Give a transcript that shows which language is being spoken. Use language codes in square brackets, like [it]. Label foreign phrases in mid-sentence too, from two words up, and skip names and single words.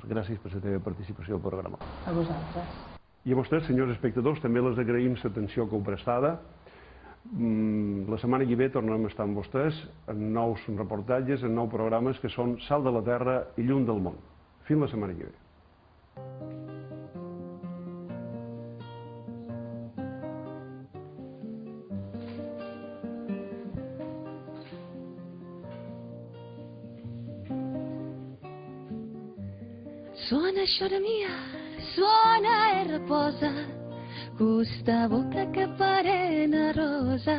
[ca] Gràcies per la teva participació al programa. A vosaltres. I a vostès, senyors espectadors, també les agraïm l'atenció que heu prestada. La setmana que ve tornarem a estar amb vostès en nous reportatges, en nous programes que són Sal de la Terra i Llum del Món. Fins la setmana que ve. [it] Suona sciora mia, suona e riposa, questa bocca che pare una rosa.